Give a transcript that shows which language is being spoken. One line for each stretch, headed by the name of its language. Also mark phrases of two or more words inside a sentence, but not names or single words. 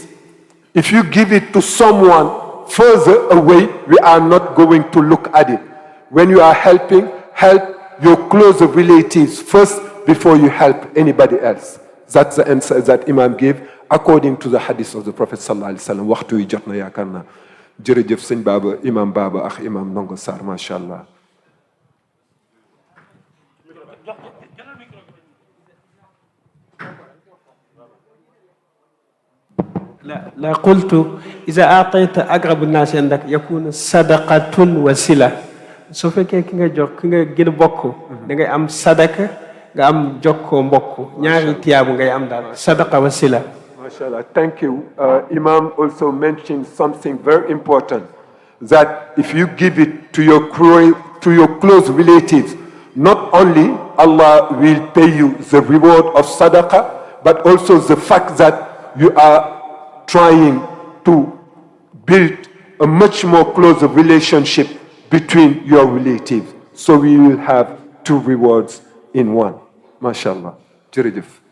English: If you give it to someone further away, we are not going to look at it. When you are helping, help your close relatives first before you help anybody else. That's the answer that Imam gave according to the hadith of the Prophet
Arabic: صلى الله عليه وسلم.
Wolof: Waxtu wi jot na yaakaar naa jërëjëf sëñ Baba Imam Baba ak Imam Ndongo Sarr
Arabic: ما شاء الله. لا قلت إذا أعطيت أقرب الناس عندك يكون صدقة وسيلة
Wolof: su fekkee ki nga jox ki nga gën a bokk da ngay am sadaka nga am jokkoo mbokk ñaari tiyaabu ngay am daal
Arabic: صدقة وسيلة.
English: MashaAllah, thank you. Imam also mentioned something very important, that if you give it to your close relatives, not only Allah will pay you the reward of sadaqah, but also the fact that you are trying to build a much more closer relationship between your relatives. So we will have two rewards in one. MashaAllah.
Wolof: Jërëjëf.